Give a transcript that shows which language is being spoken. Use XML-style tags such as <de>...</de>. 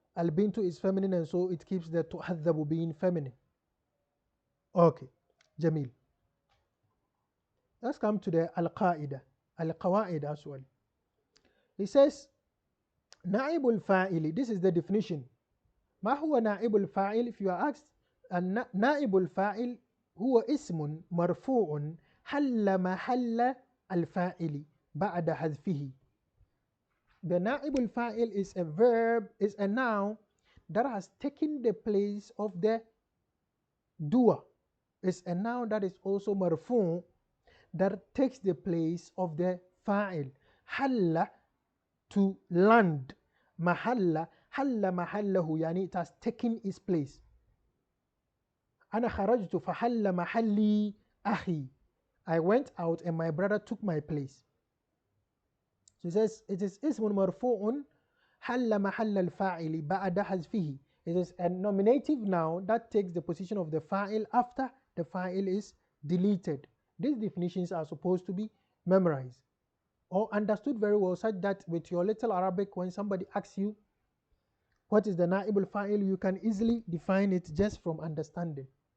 <en>Al-bintu is feminine, and so it keeps the tuhadhabu being feminine. Okay, Jamil. Let's come to the al-qaida, al-qawaid as well. He says, na'ibul fa'ili, this is the definition.</en> <ar>ما هو نائب الفاعل?</ar> <en>If you are asked,</en> <ar>نائب الفاعل هو اسم مرفوع حل محل الفاعل بعد حذفه.</ar> <en>The نائب الفاعل is a verb, is a noun that has taken the place of the doer. It's a noun that is also marfu, that takes the place of the fa'il. حل, to land. محل,</en> <ar>حل محله, يعني</ar> <en>it has taken its place.</en> <ar>أنا خرجت فحل محلي أخي.</ar> <en>I went out and my brother took my place. So he says it is</en> <ar>اسم مرفوع حل محل الفاعل بعد حذفه.</ar> <en>It is a nominative noun that takes the position of the fa'il after the fa'il is deleted. These definitions are supposed to be memorized or understood very well, such that with your little Arabic, when somebody asks you what is the na'ib al-fa'il, you can easily define it just from understanding.</en>